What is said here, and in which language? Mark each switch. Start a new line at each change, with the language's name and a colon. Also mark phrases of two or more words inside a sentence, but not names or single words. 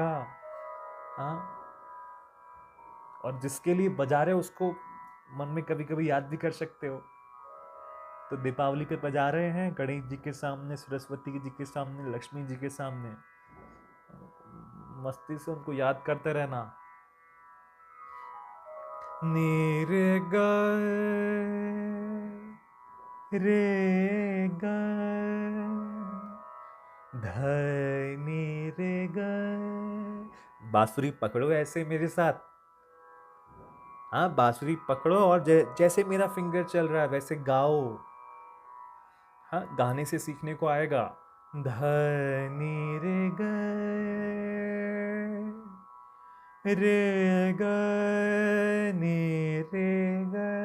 Hindi: हाँ, और जिसके लिए बजा रहे हो उसको मन में कभी कभी याद भी कर सकते हो। तो दीपावली पे बजा रहे हैं गणेश जी के सामने, सरस्वती जी के सामने, लक्ष्मी जी के सामने, मस्ती से उनको याद करते रहना। नी रे ग रे ग ध नी रे ग। बांसुरी पकड़ो ऐसे मेरे साथ, हाँ बांसुरी पकड़ो और जैसे मेरा फिंगर चल रहा है वैसे गाओ। हाँ गाने से सीखने को आएगा। ध नी रे ग रे ग नी रे ग।